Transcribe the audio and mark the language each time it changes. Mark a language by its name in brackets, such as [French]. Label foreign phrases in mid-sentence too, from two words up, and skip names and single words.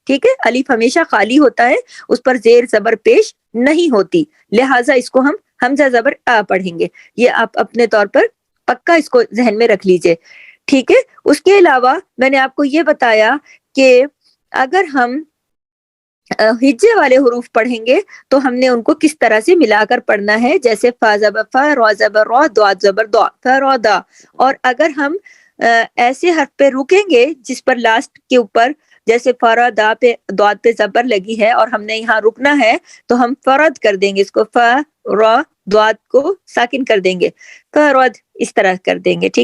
[Urdu] ٹھیک ہے، الف ہمیشہ خالی ہوتا ہے، اس پر زیر زبر پیش نہیں ہوتی، لہٰذا اس کو ہم حمزہ زبر آ پڑھیں گے. یہ آپ اپنے طور پر پکا اس کو ذہن میں رکھ لیجئے. ٹھیک ہے، اس کے علاوہ میں نے آپ کو یہ بتایا کہ اگر ہم ہجے والے حروف پڑھیں گے تو ہم نے ان کو کس طرح سے ملا کر پڑھنا ہے، جیسے فا زبر فا، را زبر را، داد زبر دا، فا را دا. اور اگر ہم ایسے حرف پہ رکیں گے جس پر لاسٹ کے اوپر جیسے فرا دا پہ داد پہ زبر لگی ہے اور ہم نے یہاں رکنا ہے تو ہم فرد کر دیں گے، اس کو فا را داد کو ساکن کر دیں گے، فرد اس طرح کر دیں گے.